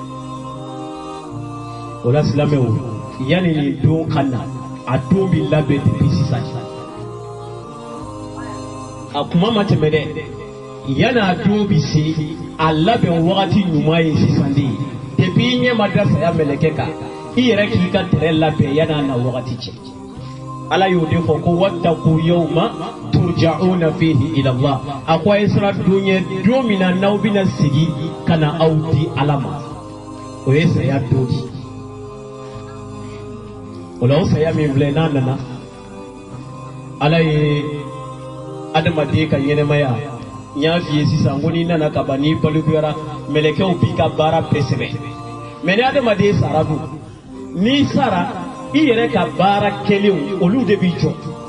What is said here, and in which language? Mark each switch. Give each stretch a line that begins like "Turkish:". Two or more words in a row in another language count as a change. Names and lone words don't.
Bambara: o la silamɛw yanni nin don ka na a don bi labɛn depuis sisan a kuma ma tɛmɛ dɛ yanni a don bi se a labɛn wagati ɲuman ye sisan de ye depuis i ɲɛ ma da saya mɛlɛkɛ kan i yɛrɛ k'i ka tɛrɛ labɛn yanni a na wagati cɛ ala y'o de fɔ ko
Arabic: واتقوا يوما ترجعون فيه إلى الله
Bambara: a ko a ye sira don ye don min na n'aw bɛna segin ka na aw di ala ma o ye saya don di o la o saya min filɛ n'a nana ala ye adamaden ka ɲɛnɛmaya n y'a f'i ye sisan ko n'i nana ka ban n'i balikuyara mɛlɛkɛw b'i ka baara bɛɛ sɛbɛn mais ni adamaden sara dun n'i sara i yɛrɛ ka baara kɛlenw olu de b'i jɔ